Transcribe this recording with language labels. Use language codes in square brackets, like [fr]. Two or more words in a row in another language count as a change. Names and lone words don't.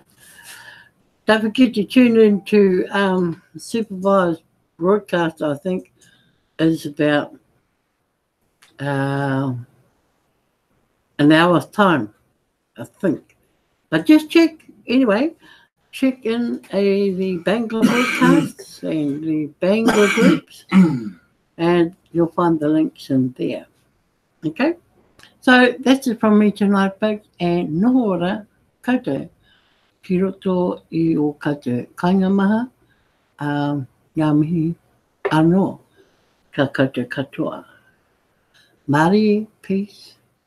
[en] Don't forget to tune in to supervised broadcast, I think, is about an hour's time, I think. But just check, anyway, check in the Bangor broadcasts and the Bangor groups, and you'll find the links in there. Okay? So that's it from me tonight, folks, and [mi] noho ora koutou. Ki roto I o koutou kainga maha, ngā mihi anō ka koutou katoa. [en] Mārie, peace.